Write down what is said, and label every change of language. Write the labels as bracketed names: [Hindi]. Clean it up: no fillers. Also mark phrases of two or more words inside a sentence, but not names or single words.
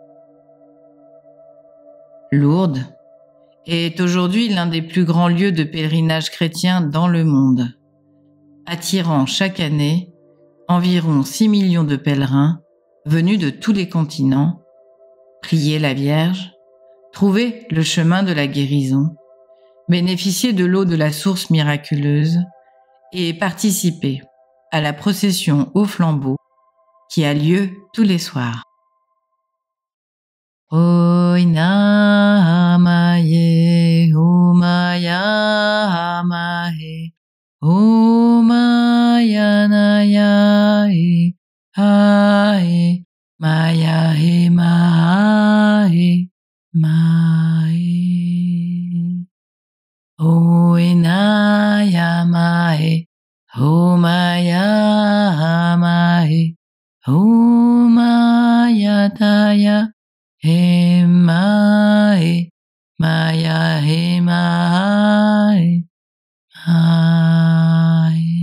[French] Lourdes est aujourd'hui l'un des plus grands lieux de pèlerinage chrétien dans le monde, attirant chaque année environ 6 millions de pèlerins venus de tous les continents, prier la Vierge, trouver le chemin de la guérison, bénéficier de l'eau de la source miraculeuse et participer à la procession au flambeau qui a lieu tous les soirs. Oina amaye, umaya amahe, umaya nayae, ae, maya he mahe, mae. Oina yamae, umaya amahe, umaya taya, Emae, Maya, Emae, Mae.